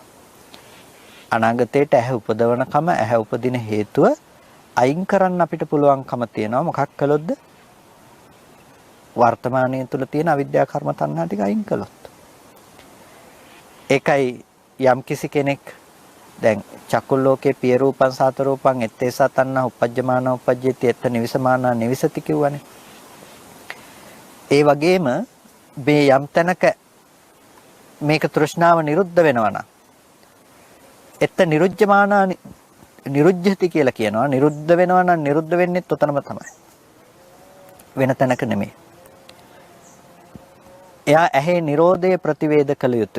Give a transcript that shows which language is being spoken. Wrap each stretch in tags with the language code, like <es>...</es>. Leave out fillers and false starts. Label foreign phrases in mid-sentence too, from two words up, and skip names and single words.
<si>අනාගතයට ඇහැ උපදවන කම, ඇහැ උපදින හේතුව අයින් කරන්න අපිට පුළුවන්කම තියෙනවා. මොකක් කළොත්ද? වර්තමානයේ තුල තියෙන අවිද්‍යා කර්ම තණ්හා ටික අයින් කළොත්. ඒකයි යම් කිසි කෙනෙක් දැන්</si> <pi>චක්කුල් ලෝකේ පිය රූපං සාත රූපං එත්තේසා තණ්හා උපජ්ජමාන උපජ්ජේති එත්ත නිවිසමානා නිවිසති කියවනේ.</pi> <si>ඒ වගේම මේ යම් තැනක මේක තෘෂ්ණාව නිරුද්ධ වෙනවා නම්</si> <pi>එත්ත නිරුජ්ජමානා නිරුජ්ජති</pi> <si>කියලා කියනවා. නිරුද්ධ වෙනවා නම් නිරුද්ධ වෙන්නේත් උතනම තමයි. වෙන තැනක නෙමෙයි. එයා ඇහි නිරෝධය ප්‍රතිවේද කළ යුතුයි.</si>